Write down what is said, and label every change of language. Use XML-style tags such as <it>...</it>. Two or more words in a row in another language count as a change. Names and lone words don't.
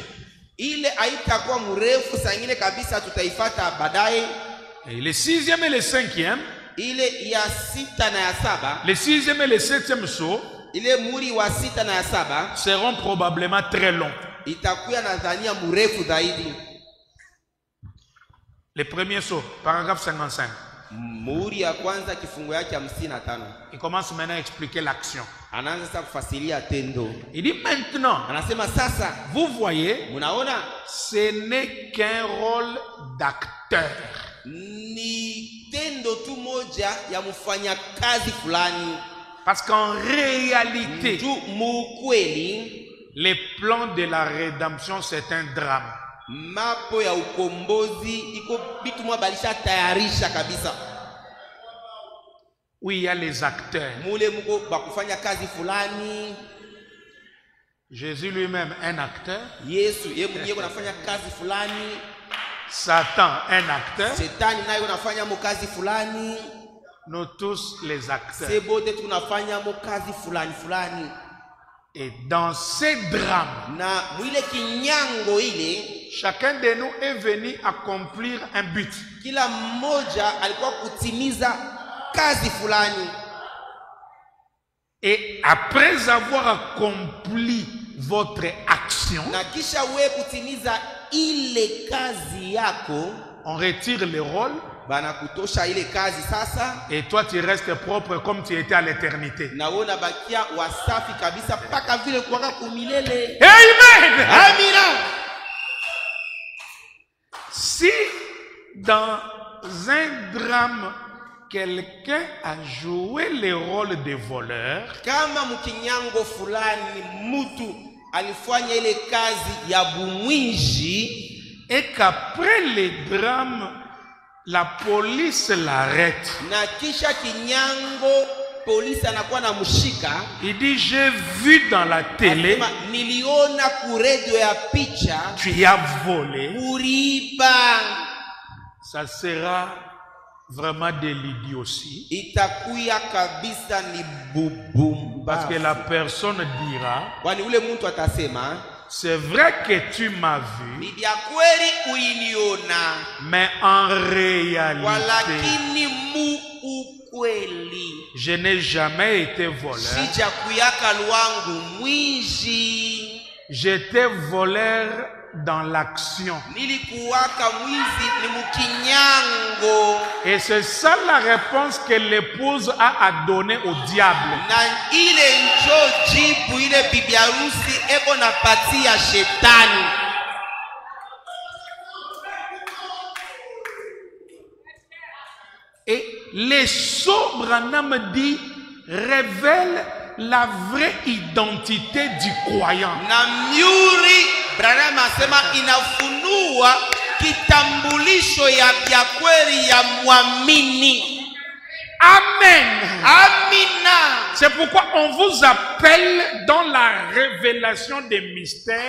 <fr>Et le 6e et le 5e. Le 6e et le 7e sceau seront probablement très longs. Le premier saut, paragraphe 55.</fr> <sw>Muhuri ya kwanza kifungu yake 55.</sw> <fr>Il commence maintenant à expliquer l'action.</fr> <sw>Anaanza sasa kufasiria tendo.</sw> <fr>Il dit maintenant,</fr> <sw>Anasema sasa,</sw> <fr>vous voyez,</fr> <sw>munaona</sw> <fr>ce n'est qu'un rôle d'acteur.</fr> <sw>ni tendo tu moja ya mfanya kazi fulani.</sw> <fr>Parce qu'en réalité,</fr> <sw>Tu mukweli</sw> <fr>le plan de la rédemption, c'est un drame.</fr> <sw>mapo ya ukombozi iko bitu mwa balisha tayarisha kabisa.</sw> <fr>Où il y a les acteurs.</fr> <sw>Mule mko bakufanya kazi fulani.</sw> <fr>Jésus lui-même, un acteur.</fr> <sw>Yesu yeye mwenyewe anafanya kazi fulani.</sw> <fr>Satan, un acteur.</fr> <sw>Shetani naye anafanya kazi fulani.</sw> <fr>Nous tous les acteurs.</fr> <sw>Sebote tunafanya kazi fulani fulani.</sw> <fr>Et dans ces drames,</fr> <sw>Na mwile kinyango ile,</sw> <fr>chacun de nous est venu accomplir un but.</fr> <sw>kila mmoja alikuwa kutimiza kazi fulani.</sw> <fr>Et après avoir accompli votre action,</fr> <sw>Na kisha we kutimiza ile kazi yako,</sw> <fr>on retire le rôle</fr> <sw>bana kutosha ile kazi sasa,</sw> <fr>et toi tu restes propre comme tu étais à l'éternité.</fr> <sw>na wewe unabakia wasafi kabisa mpaka vile kuwaka kumilele.</sw> <fr>Amen.</fr> <sw>Amina.</sw> <fr>Si dans un drame, quelqu'un a joué le rôle de voleur,</fr> <sw>Kama mkinyango fulani mtu alifanya ile kazi ya bumwinji,</sw> <fr>et qu'après le drame, la police l'arrête,</fr> <sw>na kisha kinyango polisi anakuwa na mshika,</sw> <fr>il dit j'ai vu dans la télé,</fr> <sw>anasema, niliona ku radio ya picha</sw> <fr>tu as volé,</fr> <sw>kuriba,</sw> <fr>ça sera vraiment de l'idiotie.</fr> <sw>itakuya kabisa ni bubumba.</sw> <fr>Parce que la personne dira,</fr> <sw>Kwani ule mtu atasema,</sw> <fr>c'est vrai que tu m'as vu,</fr> <sw>ni vya kweli uiniona,</sw> <fr>mais en réalité,</fr> <sw>walakini mu ukweli</sw> <fr>je n'ai jamais été voleur.</fr> <sw>sijakuyaka lwangu mwizi,</sw> <fr>J'étais voleur dans l'action.</fr> <sw>nilikuwaka mwizi ni mukinyango.</sw> <fr>Et c'est ça la réponse que l'épouse a donnée au diable.</fr> <sw>Na ile njo jibu ile bibi harusi eko napatia shetani.</sw> <fr>Et les sceaux, Branham dit, révèlent la vraie identité du croyant.</fr> <sw>Na myuri Branham asema inafunua kitambulisho ya kweli ya mwamini.</sw> <fr>Amen.</fr> <sw>Amina.</sw> <fr>C'est pourquoi on vous appelle dans la révélation des mystères.</fr>